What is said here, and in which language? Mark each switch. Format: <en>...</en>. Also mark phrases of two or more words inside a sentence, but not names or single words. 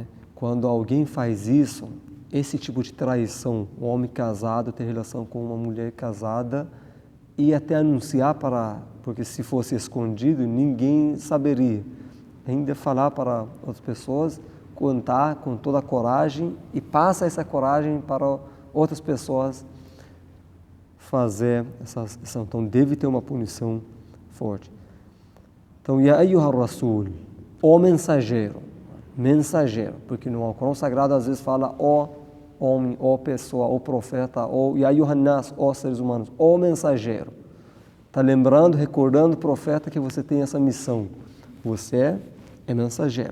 <pt>Quando alguém faz isso, esse tipo de traição, um homem casado ter relação com uma mulher casada e até anunciar porque se fosse escondido, ninguém saberia. Ainda falar para outras pessoas, contar com toda a coragem e passa essa coragem para outras pessoas fazer essa ação. Então, deve ter uma punição forte. Então,</pt> <ar>يا أيها الرسول,</ar> <pt>o mensageiro, porque no Alcorão Sagrado às vezes fala o homem, o pessoa, o profeta, o</pt> <ar>يا أيها الناس,</ar> <pt>os seres humanos, o mensageiro. Está lembrando, recordando o profeta que você tem essa missão. Você é mensageiro.</pt>